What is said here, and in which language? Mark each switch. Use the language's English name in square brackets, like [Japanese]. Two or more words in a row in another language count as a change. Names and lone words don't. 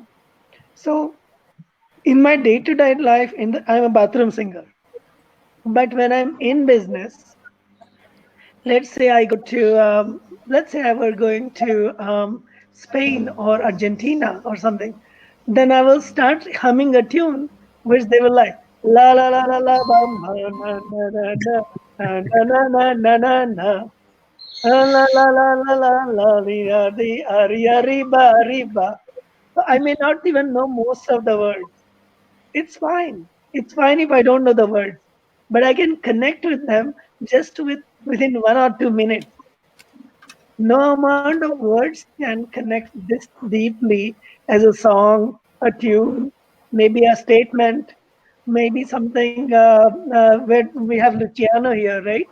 [English] So in my day-to-day life, I'm a bathroom singer. But when I'm in business, let's say I were going to Spain or Argentina or something, then I will start humming a tune which they will like, la la la la la bam ba na na na na na na na na na. La la la la la la la ria di aria riba riba. So I may not even know most of the words. It's fine. It's fine if I don't know the words, but I can connect with them just within 1 or 2 minutes. No amount of words can connect this deeply as a song, a tune, maybe a statement, maybe something where we have Luciano here, right?